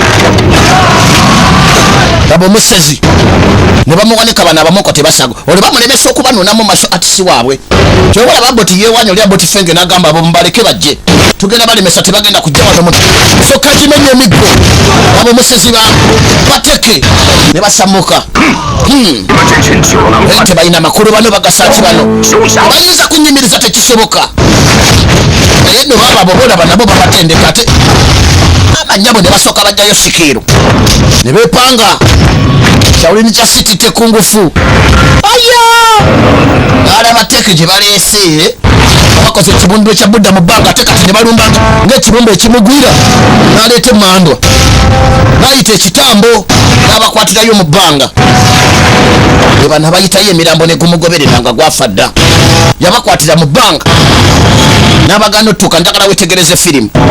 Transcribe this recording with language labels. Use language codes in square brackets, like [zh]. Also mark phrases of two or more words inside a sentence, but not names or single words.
[lg] aba omusezi ne bamuwanika bano abamoko tebasago olwo bamulemesa okubanunamu maso atisi waabwe kyowalaba boti yeewanya olya boti fenge n'agamba abo mubaleke bajje tugenda balemesa tebagenda kujja wano muti soka gimenye emiggo abo omusezi bateke ne basamuka [zh] 你们这群酒囊 [lg] naye [zh] 饭 [lg] tebalina makulu bano bagasaaki bano [zh] 休想！ [lg] bayinza kunyimiriza tekisoboka naye no baba bobolaba nabo babatendeka ate amanyabo ne basooka bajjayo sikiiru ne bepanga kyawulini kya siti tekungufu aya alaba teeke gye baleese bakoze ekibumbe ekya budda mu bbanga ate kati ne balumbanga ng'ekibumbe ekimugwira n'aleeta emmandwa n'ayita ekitambo n'abakwatirayo mu bbanga ebana bayitayo emirambo ne gumugoberera nga gwafa dda yabakwatira mu bbanga n'abaganda ottuka njagala wetegereze firimu